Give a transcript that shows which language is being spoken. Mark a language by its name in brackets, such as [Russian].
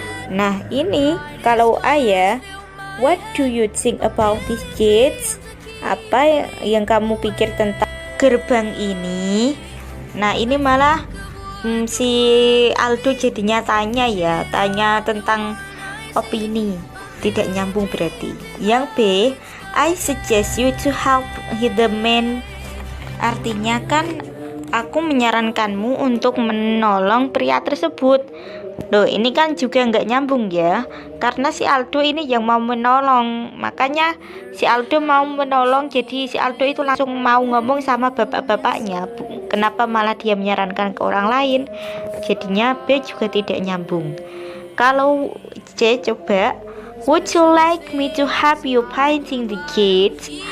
[Indonesian] Nah, ini kalau ayah, [English] what do you think about these gates? [Indonesian] Apa yang kamu pikir tentang gerbang ini? Nah, ini malah si Aldo jadinya tanya tentang opini. Tidak nyambung berarti. Yang [English] B, I suggest you to help the man. [Indonesian] Artinya kan aku menyarankanmu untuk menolong pria tersebut. Loh, ini kan juga nggak nyambung ya. Karena si Aldo ini yang mau menolong. Makanya si Aldo mau menolong. Jadi si Aldo itu langsung mau ngomong sama bapak-bapaknya. Kenapa malah dia menyarankan ke orang lain? Jadinya B juga tidak nyambung. Kalau C, coba. [English] Would you like me to help you painting the gates?